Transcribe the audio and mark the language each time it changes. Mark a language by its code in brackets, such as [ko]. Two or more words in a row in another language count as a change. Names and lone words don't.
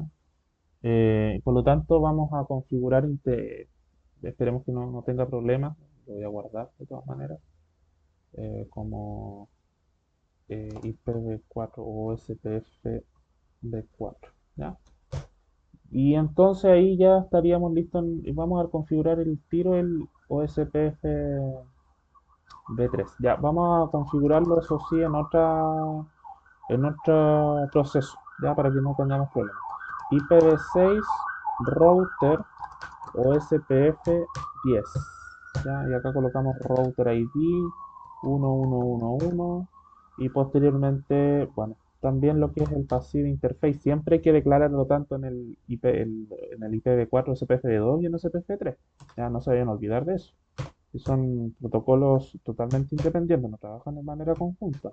[es] Por lo tanto vamos a configurar, esperemos que no tenga problemas, lo voy a guardar de todas maneras, como IPv4 o SPF B4, ¿ya? Y entonces ahí ya estaríamos listos, vamos a configurar el tiro el OSPF B3. Ya, vamos a configurarlo, eso sí, en otro proceso, ya, para que no tengamos problemas. IPv6 router OSPF 10, ¿ya? Y acá colocamos router ID 1111, y posteriormente, bueno, también lo que es el [en] passive interface. [es] Siempre hay que declararlo tanto en el en el IPv4, SPF2 y en SPF3. Ya no se vayan a olvidar de eso. Y son protocolos totalmente independientes, no trabajan de manera conjunta.